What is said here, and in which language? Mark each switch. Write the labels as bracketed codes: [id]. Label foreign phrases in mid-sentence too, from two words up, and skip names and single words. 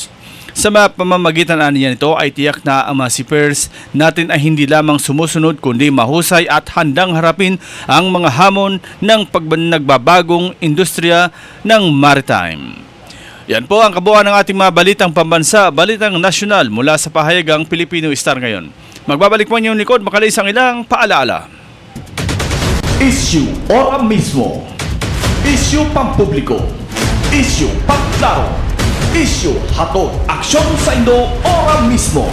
[tl] Sa mga pamamagitan niya nito ay tiyak na ang mga seafarers natin ay hindi lamang sumusunod kundi mahusay at handang harapin ang mga hamon ng nagbabagong industriya ng maritime. Yan po ang kabuuan ng ating mga balitang pambansa, balitang nasyonal mula sa pahayagang Filipino Star ngayon. Magbabalik po niyong likod, makalis ang ilang paalaala. [bik] Issue ora mismo. Issue pampubliko. Issue pagklaro. Issue hatod aksyon sa Indo ora mismo.